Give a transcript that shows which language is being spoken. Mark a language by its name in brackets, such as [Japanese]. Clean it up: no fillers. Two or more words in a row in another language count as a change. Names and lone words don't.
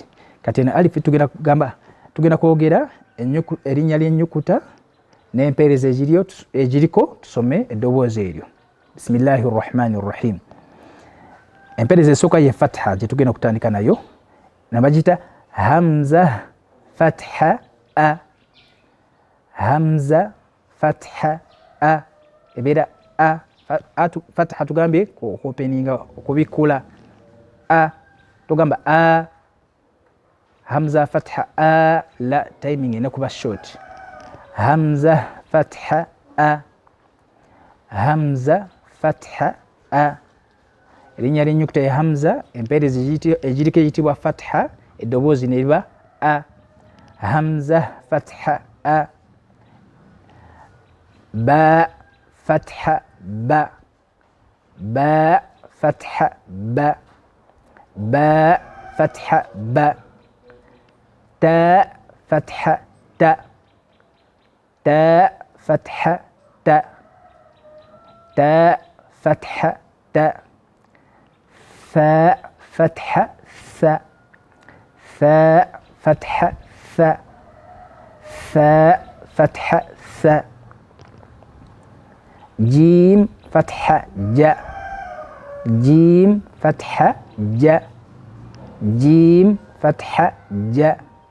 [Ganda] Kati eno alifu tugenda kwogera erinnya ly'ennyukuta n'empeereza egiriko tusome eddoboozi eryo. [Arabic] بسم الله الرحمن الرحيم. [Ganda] Empeereza esooka ye fatha gye tugenda okutandika nayo nabagita hamza fatha a. Hamza fatha a ebera a fatha tugambe openinga okubikula a tugamba a hamza fatha a la timing enekuba short hamza fatha a hamza fatha a erinnya ly'ennyukuta ya hamza empeerezi egiriko eyitibwa fatha eddoboozi ne liba a hamza fatha a [Arabic] با فتحة با با فتحة با با فتحة با تا فتحة تا تا فتحة تا تا فتحة تا ثاء فتحة ثاء ثاء فتحة ثاء ثاء فتحة ثاء جيم فتحة جاء جيم فتحة جاء جيم فتحة جاء